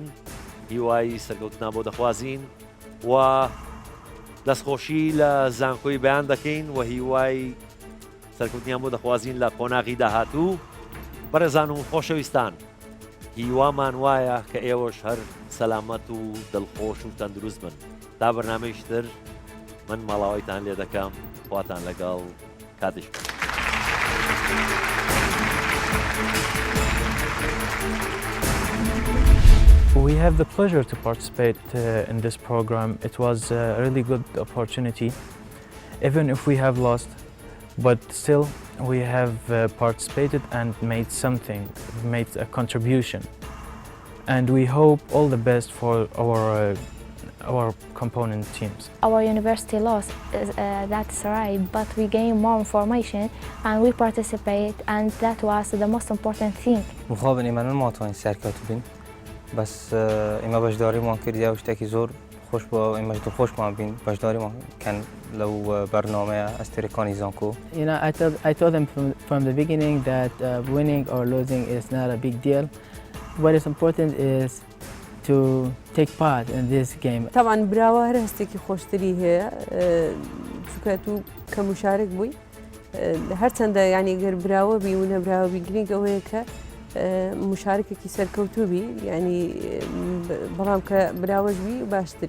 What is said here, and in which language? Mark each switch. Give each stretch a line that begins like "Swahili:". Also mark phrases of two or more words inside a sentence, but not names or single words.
Central Kurdish: هیوای سەرکەوتنا بۆ دەخوازین و دەستخۆشی لە زانکۆی بەیان دەکەین و هیوای سەرکەوتنیان بۆ دەخوازین لە قۆناغی داهاتوو بەڕێزان و خۆشەویستان هیوامان وایە کە ئێوەش هەر سەلامەت و دڵخۆش و تەندروست بن تا بەرنامەیشتر من ماڵاوایتان لێ دەکەم خواتان لەگەڵ کاتش
English: We have the pleasure to participate in this program. It was a really good opportunity, even if we have lost, but still we have participated and made something, made a contribution. And we hope all the best for our component teams. Our university lost, that's right, but we gain more information and we participate, and that was the most important thing.
Central Kurdish: مخابن إيمان ما تواني سرکەوتو بین بس ئێمە بەشداریمان کردیا و شتێکی زۆر خۆش بووە ئێمەش دڵخۆشمان بین بەشداریمان کەن لەو بەرنامەیە ئەستێرەکانی زانکۆ.
English: You know, I told them from the beginning that winning or losing is not a big deal. What is important is to take part in this game.
Central Kurdish: طبعا براوە هەر هەستێکی خۆشتری هەیە چونکە تو کە مشارک بووی هەرچەندە یعنی گەر براوە بی و نەبراوە بی گرنگ ئەوەیە کە مشارکێکی سەرکەوتوو بی ینی بەڵام کە براوەش بی باشترە